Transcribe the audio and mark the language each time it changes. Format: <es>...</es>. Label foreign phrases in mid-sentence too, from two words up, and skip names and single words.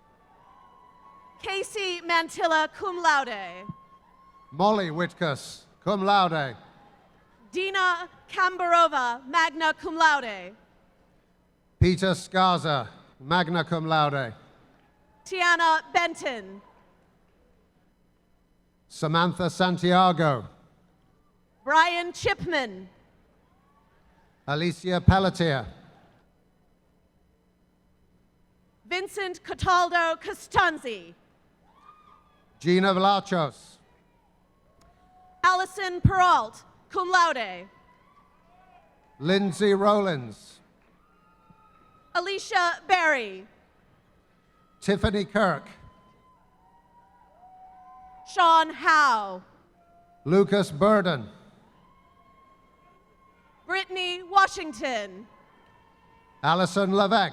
<en>Casey Mantilla,</en> <la>cum laude.</la> <en>Molly Whitkus,</en> <la>cum laude.</la> <en>Dina Kambarova,</en> <la>magna cum laude.</la> <en>Peter Scarza,</en> <la>magna cum laude.</la> <en>Tiana Benton. Samantha Santiago. Brian Chipman. Alicia Pelletier. Vincent Cataldo Costanzi. Gina Vlachos. Allison Peralt,</en> <la>cum laude.</la> <en>Lindsay Rowlands. Alicia Berry. Tiffany Kirk. Sean Howe. Lucas Burden. Brittany Washington. Alison Levesque.</en>